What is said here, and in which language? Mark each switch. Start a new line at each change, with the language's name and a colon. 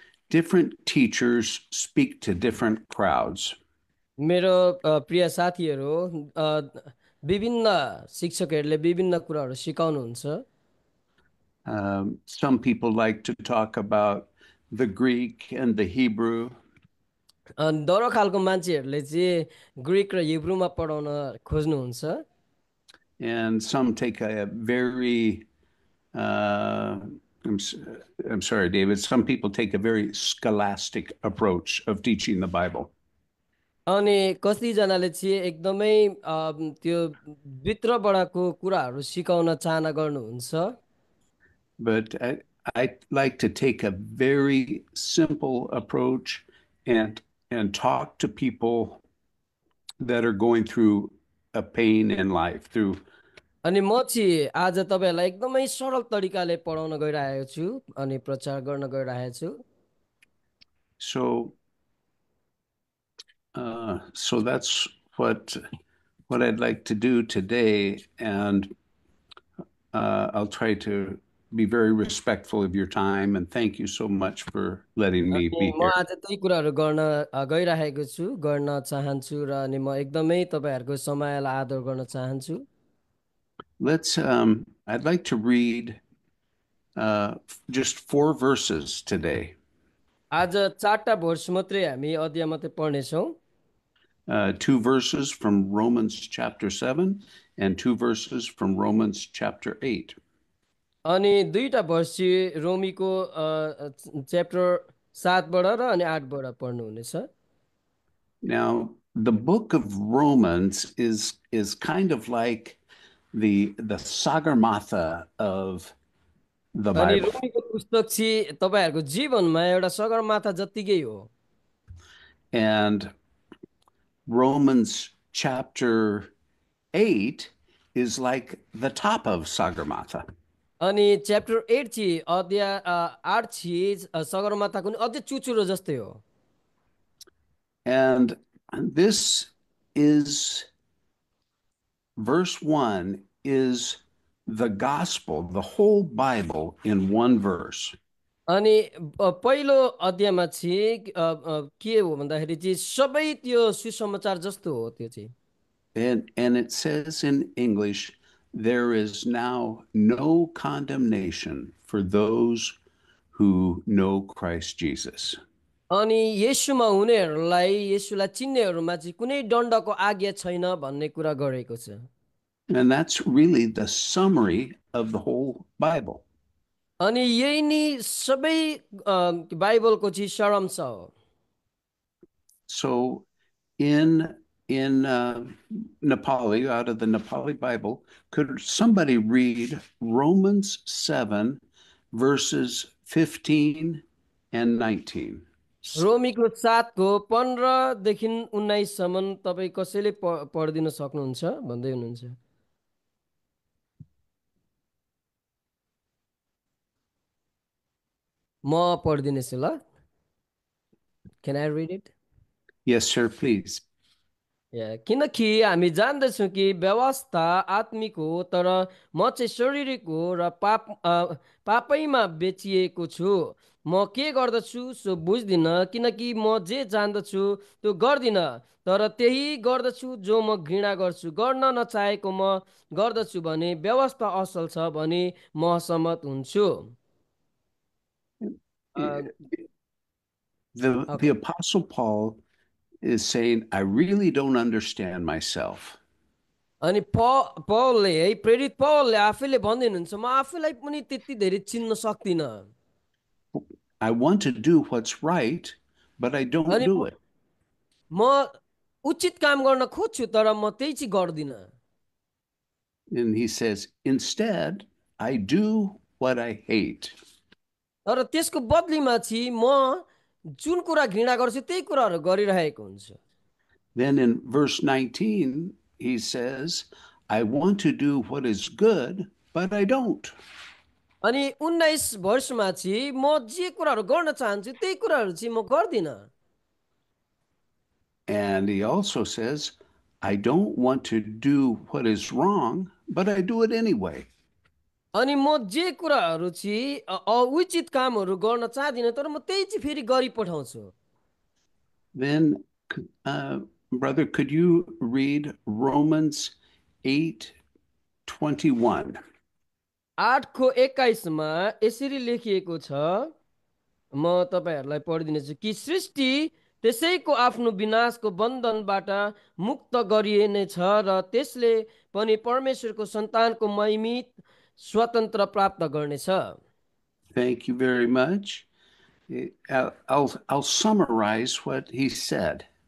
English: Different teachers speak to different crowds.
Nepali: मेरो प्रिय साथीहरु विभिन्न शिक्षकहरुले विभिन्न कुराहरु सिकाउनुहुन्छ।
English: Some people like to talk about the Greek and the Hebrew.
Nepali: दरो खालको मान्छेहरुले चाहिँ ग्रीक र हिब्रूमा पढाउन खोज्नुहुन्छ।
English: And some take a very I'm sorry, David. Some people take a very scholastic approach of teaching the Bible.
Nepali: अनि कतिजनाले चाहिँ एकदमै त्यो भित्रबाटको कुराहरू सिकाउन चाहना गर्नुहुन्छ
English: But I like to take a very simple approach and talk to people that are going through a pain in life, through
Nepali: अनि म चाहिँ आज तपाईँहरूलाई एकदमै सरल तरिकाले पढाउन गइरहेको छु अनि प्रचार गर्न गइरहेको छु
English: so so that's what I'd like to do today, and I'll try to be very respectful of your time, and thank you so much for letting me
Nepali: अनि
English: be
Nepali: म
English: here.
Nepali: आज त्यही कुराहरू गर्न गइरहेको छु गर्न चाहन्छु र अनि म एकदमै तपाईँहरूको समयलाई आदर गर्न चाहन्छु
English: I'd like to read just 4 verses today.
Nepali: आज 4टा भर्स मात्रै हामी अध्याय मात्रै पढ्नेछौँ
English: 2 verses from Romans chapter 7 and 2 verses from Romans chapter 8.
Nepali: अनि 2टा भर्स चाहिँ रोमीको च्याप्टर 7बाट र अनि 8बाट पढ्नुहुनेछ
English: Now, the book of Romans is kind of like the Sagarmatha of the
Nepali: अनि
English: Bible.
Nepali: रोमीको पुस्तक चाहिँ तपाईँहरूको जीवनमा एउटा सगरमाथा जत्तिकै हो
English: And Romans chapter 8 is like the top of Sagarmatha.
Nepali: अनि च्याप्टर 8 चाहिँ अध्याय 8 चाहिँ सगरमाथाको नि अझै चुचुरो जस्तै हो
English: And this is verse 1 is the gospel, the whole Bible in one verse.
Nepali: अनि पहिलो अध्यायमा चाहिँ के हो भन्दाखेरि चाहिँ सबै त्यो सुसमाचार जस्तो हो त्यो चाहिँ
English: And it says in English, there is now no condemnation for those who know Christ Jesus.
Nepali: अनि येशूमा हुनेहरूलाई येशूलाई चिन्नेहरूमा चाहिँ कुनै दण्डको आज्ञा छैन भन्ने कुरा गरेको छ
English: And that's really the summary of the whole Bible.
Nepali: अनि यही नि सबै बाइबलको चाहिँ सारांश हो
English: So in Nepali, out of the Nepali Bible, could somebody read Romans 7 verses 15 and 19?
Nepali: रोमीको 7को 15 देखि 19 सम्म तपाईँ कसैले पढिदिन सक्नुहुन्छ भन्दै हुनुहुन्छ म पढिदिनेछु ल
English: Can I read it? Yes, sir, please.
Nepali: किनकि हामी जान्दछौँ कि व्यवस्था आत्मिक हो तर म चाहिँ शारीरिक हो र पापैमा बेचिएको छु म के गर्दछु सो बुझ्दिनँ किनकि म जे जान्दछु त्यो गर्दिनँ तर त्यही गर्दछु जो म घृणा गर्छु गर्न नचाहेको म गर्दछु भने व्यवस्था असल छ भने म सहमत हुन्छु
English: The Apostle Paul is saying, I really don't understand myself.
Nepali: अनि पौलले है प्रेरित पौलले आफैले भन्दिनुहुन्छ म आफैलाई पनि त्यति धेरै चिन्न सक्दिनँ
English: I want to do what's right, but I don't
Nepali: अनि
English: do it.
Nepali: म उचित काम गर्न खोज्छु तर म त्यही चाहिँ गर्दिनँ
English: And he says, instead, I do what I hate.
Nepali: तर त्यसको बदलीमा चाहिँ म जुन कुरा घृणा गर्छु त्यही कुराहरू गरिरहेको हुन्छु
English: Then in verse 19, he says, I want to do what is good, but I don't.
Nepali: अनि 19 वर्षमा चाहिँ म जे कुराहरू गर्न चाहन्छु त्यही कुराहरू चाहिँ म गर्दिनँ
English: And he also says, I don't want to do what is wrong, but I do it anyway.
Nepali: अनि म जे कुराहरू चाहिँ उचित कामहरू गर्न चाहदिनँ तर म त्यही चाहिँ फेरि गरिपठाउँछु
English: Then, brother, could you read Romans 8:21?
Nepali: 8को 21मा यसरी लेखिएको छ म तपाईहरूलाई पढिदिनेछु कि सृष्टि त्यसैको आफ्नो विनाशको बन्धनबाट मुक्त गरिनेछ र त्यसले पनि परमेश्वरको सन्तानको महिमित स्वतन्त्र प्राप्त गर्नेछ
English: Thank you very much. I'll summarize what he said.